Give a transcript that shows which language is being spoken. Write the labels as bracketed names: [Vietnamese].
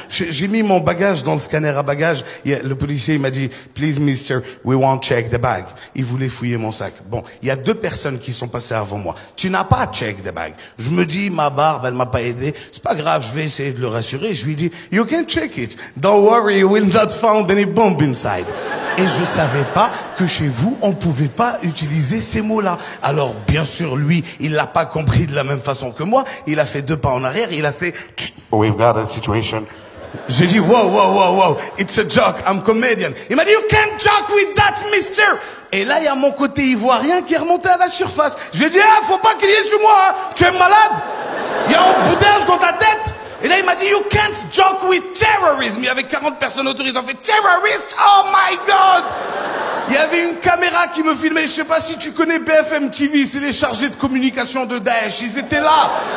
[French] J'ai mis mon bagage dans le scanner à bagages. Le policier, il m'a dit, [English] please, mister, we won't check the bag. [French] Il voulait fouiller mon sac. Bon, il y a 2 personnes qui sont passées avant moi. Tu n'as pas [English] check the bag. [French] Je me dis, ma barbe, elle m'a pas aidé. C'est pas grave, je vais essayer de le rassurer. Je lui dis, [English] you can check it. Don't worry, you will not find any bomb inside. [French] Et je savais pas que chez vous, on pouvait pas utiliser ces mots-là. Alors, bien sûr, lui, il l'a pas compris de la même façon que moi. Il a fait 2 pas en arrière, il a fait, [English] we've got a situation. [French] J'ai dit, [English] wow, wow, wow, wow, it's a joke, I'm comedian. [French] Il m'a dit, [English] you can't joke with that, mister. [French] Et là, il y a mon côté ivoirien qui est remonté à la surface. Je lui ai dit, ah, faut pas crier sur moi, hein. Tu es malade. Il y a un bouteillage dans ta tête. Et là, il m'a dit, [English] you can't joke with terrorism. [French] Il y avait 40 personnes autour, ils ont fait, terrorist, [English] oh my God. [French] Il y avait une caméra qui me filmait. Je sais pas si tu connais BFM TV, c'est les chargés de communication de Daesh. Ils étaient là.